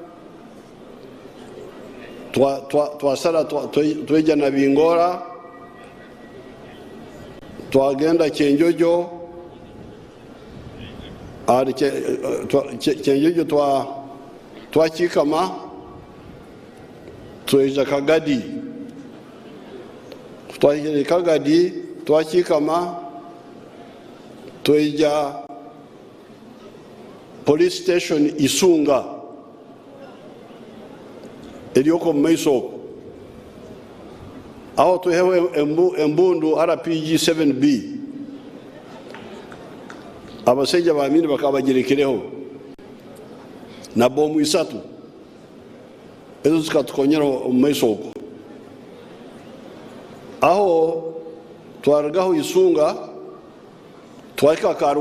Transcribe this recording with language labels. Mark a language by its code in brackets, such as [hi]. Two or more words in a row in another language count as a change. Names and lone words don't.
[ttj] twasara tweja na bingora twagenda Kyenjojo ari Kyenjojo twakikama tweja Kagadi twagenda Kagadi twakikama tweja [en] police station [ttj] Isunga elioko maiso aho tuhewe embundu RPG 7B abaseja baamini bakabagirekereho na bomu isatu ezo zikatukonyera maiso aho twaragaho Isunga twaka